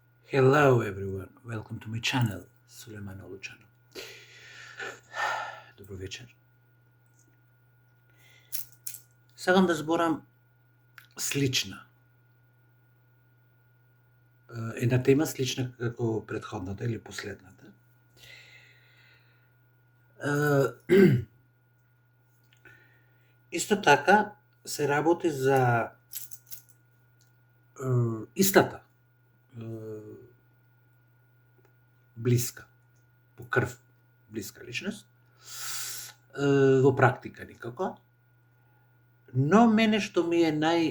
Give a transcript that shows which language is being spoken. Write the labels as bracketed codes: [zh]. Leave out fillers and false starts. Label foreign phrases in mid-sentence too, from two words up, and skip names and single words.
[en] Hello everyone, welcome to my channel, Sulejmanolu channel. [mk] Добро вечер. Сакам да зборам слична. Една тема слична како претходната или последната. Исто така се работи за истата блиска, по крв блиска личност, во практика никако, но мене што ми е